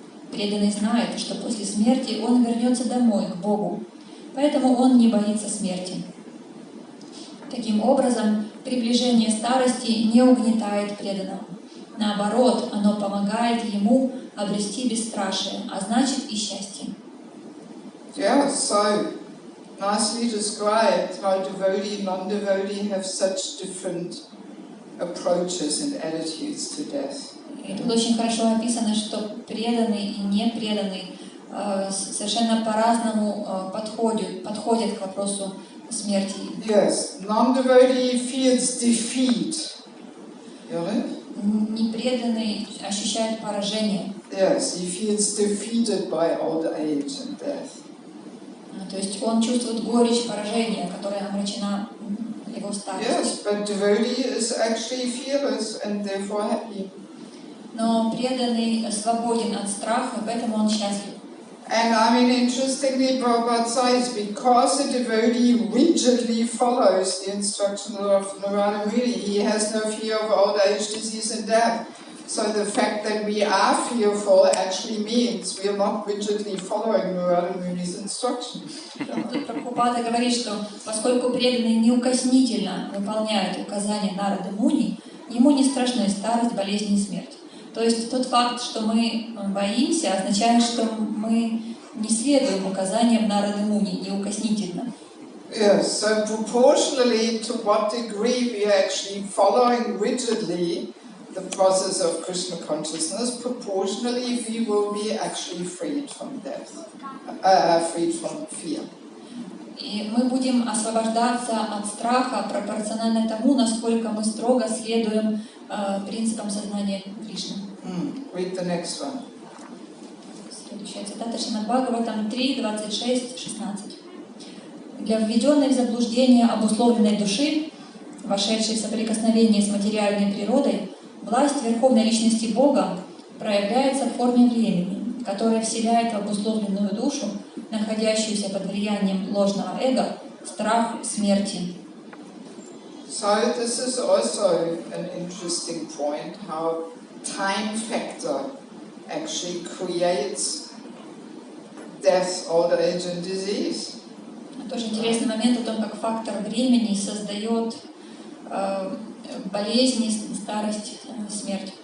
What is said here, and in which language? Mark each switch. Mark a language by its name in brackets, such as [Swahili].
[Russian] Преданный знает, что после смерти он вернется домой, к Богу, поэтому он не боится смерти. Таким образом, приближение старости не угнетает преданного. Наоборот, оно помогает ему обрести бесстрашие, а значит и счастье. [English] Yeah, so nicely described how devotee and non-devotee have such different approaches and attitudes to death. [Russian] И тут очень хорошо описано, что преданный и непреданный совершенно по-разному подходят к вопросу смерти. [English] Yes, non-devotee feels defeat. You know? [Russian] Непреданный ощущает поражение. [English] Yes, he feels defeated by old age and death. [Russian] То есть он чувствует горечь поражения, которая омрачена его старостью. [English] Yes, but devotee is actually fearless and therefore happy. [Russian] Но преданный свободен от страха, поэтому он счастлив. [English] And I mean, interestingly, Prabhupada says, because the devotee rigidly follows the instructions of Narada Muni, he has no fear of old age, disease and death. So the fact that we are fearful actually means we are not rigidly following Narada Muni's instructions. [Russian] Тут Прабхупада говорит, что поскольку преданный неукоснительно выполняет указания Нарады Муни, ему не страшны старость, болезнь и смерть. То есть тот факт, что мы боимся, означает, что мы не следуем указаниям Нарады Муни неукоснительно. [English] Yes, so proportionally to what degree we are actually following rigidly the process of Krishna consciousness, proportionally we will be actually freed from death, freed from fear. [Russian] И мы будем освобождаться от страха пропорционально тому, насколько мы строго следуем принципам сознания Кришны. [English] Read the next one. [Russian] Следующая цитата Шримад Бхагаватам 3:26-16. Для введенной в заблуждение обусловленной души, вошедшей в соприкосновение с материальной природой, власть Верховной Личности Бога проявляется в форме времени, которое вселяет в обусловленную душу, находящуюся под влиянием ложного эго, страх смерти. [English] So this is also an interesting point, how time factor actually creates death, old age and disease. [Russian] Тоже интересный момент о том, как фактор времени создает болезни, старость, смерть.